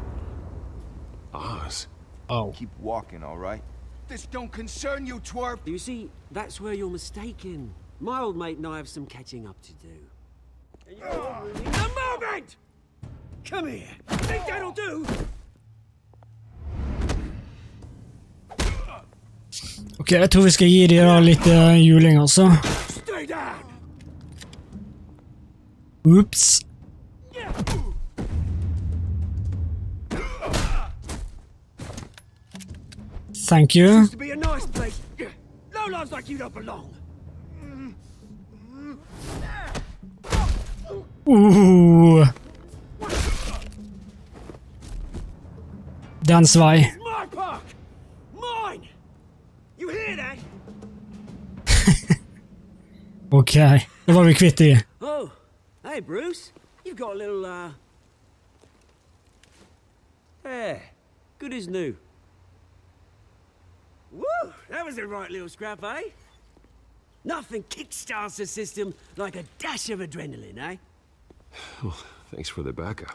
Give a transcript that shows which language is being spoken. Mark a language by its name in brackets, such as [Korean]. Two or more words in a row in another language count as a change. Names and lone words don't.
[English] Oz. Oh. Keep walking, all right? This don't concern you, twerp. You see, that's where you're mistaken. My old mate and I have some catching up to do. And you're ruining the moment! Come here. Think that'll do? [Norwegian] Ok, jeg tror vi skal gi de da litt juling, altså. [English] Stay down. Oops. Thank you. Used to be a nice place. No lives like you don't belong. Ooh. [Norwegian] Den svei. [English] It's my park. Mine. You hear that? [Norwegian] Ok, det var vi kvitt i. [English] Oh, hey Bruce. You've got a little hair. Good as new. Woo! That was a right little scrap, eh? Nothing kickstarts the system like a dash of adrenaline, eh? Well, thanks for the backup.